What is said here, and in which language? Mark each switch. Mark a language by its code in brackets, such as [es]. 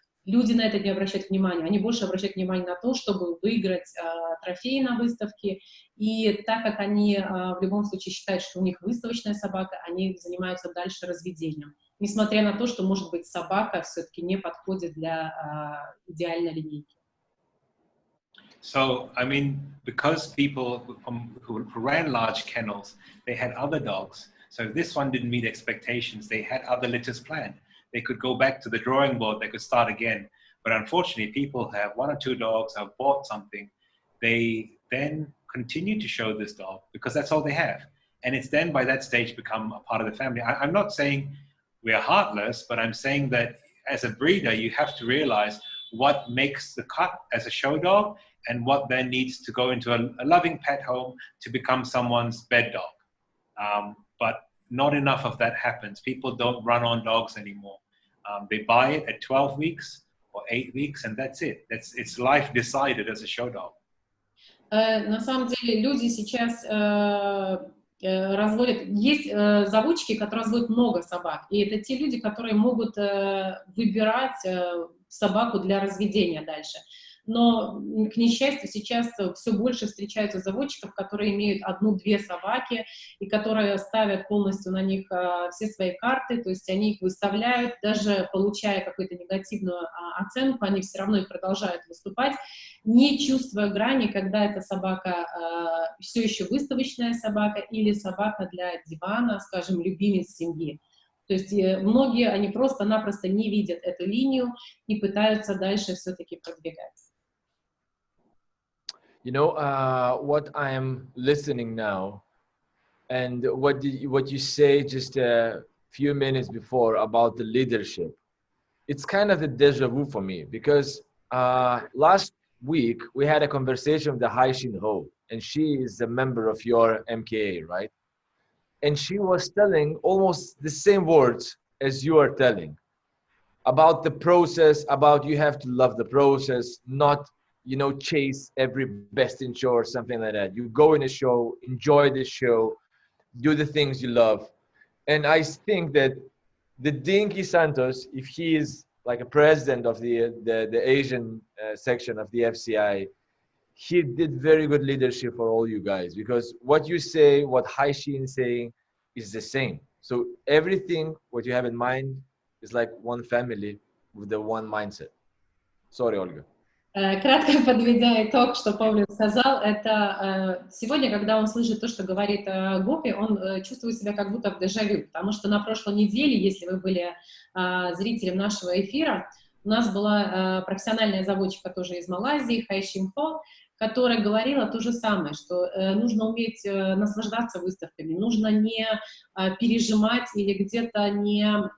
[ru] Люди на это не обращают внимания. Они больше обращают внимание на то, чтобы выиграть трофеи на выставке. И так как они в любом случае считают, что у них выставочная собака, они занимаются дальше разведением. Несмотря на то, что, может быть, собака все-таки не подходит для идеальной линейки. [en] So, I mean, because people who ran large kennels, they had other dogs. So if this one didn't meet expectations, they had other litters planned. They could go back to the drawing board, they could start again. But unfortunately, people who have 1 or 2 dogs, have bought something, they then continue to show this dog because that's all they have. And it's then by that stage become a part of the family. I'm not saying we're heartless, but I'm saying that as a breeder, you have to realize what makes the cut as a show dog and what then needs to go into a loving pet home to become someone's bed dog. But not enough of that happens. People don't run on dogs anymore. They buy it at 12 weeks or 8 weeks and that's it. It's life decided as a show dog. [ru] На самом деле люди сейчас разводят, есть заводчики, которые разводят много собак, и это те люди, которые могут выбирать собаку для разведения дальше. Но, к несчастью, сейчас все больше встречаются заводчиков, которые имеют 1-2 собаки и которые ставят полностью на них все свои карты, то есть они их выставляют, даже получая какую-то негативную оценку, они все равно и продолжают выступать, не чувствуя грани, когда эта собака все еще выставочная собака или собака для дивана, скажем, любимец семьи. То есть многие, они просто-напросто не видят эту линию и пытаются дальше все-таки продвигать. [en] You know, what I'm listening now, and what you say just a few minutes before about the leadership, it's kind of a deja vu for me because last week we had a conversation with the HACIENDA Dachshund, and she is a member of your MKA, right? And she was telling almost the same words as you are telling about the process, about you have to love the process, not, you know, chase every best in show or something like that. You go in a show, enjoy the show, do the things you love. And I think that the Dinky Santos, if he is like a president of the Asian section of the FCI, he did very good leadership for all you guys, because what you say, what HACIENDA is saying is the same. So everything what you have in mind is like one family with the one mindset. Sorry, Olga. [ru] Кратко подведя итог, что Павел сказал, это сегодня, когда он слышит то, что говорит Гопи, он чувствует себя как будто в дежавю, потому что на прошлой неделе, если вы были зрителем нашего эфира, у нас была профессиональная заводчика тоже из Малайзии, HACIENDA, которая говорила то же самое, что нужно уметь наслаждаться выставками, нужно не пережимать или где-то не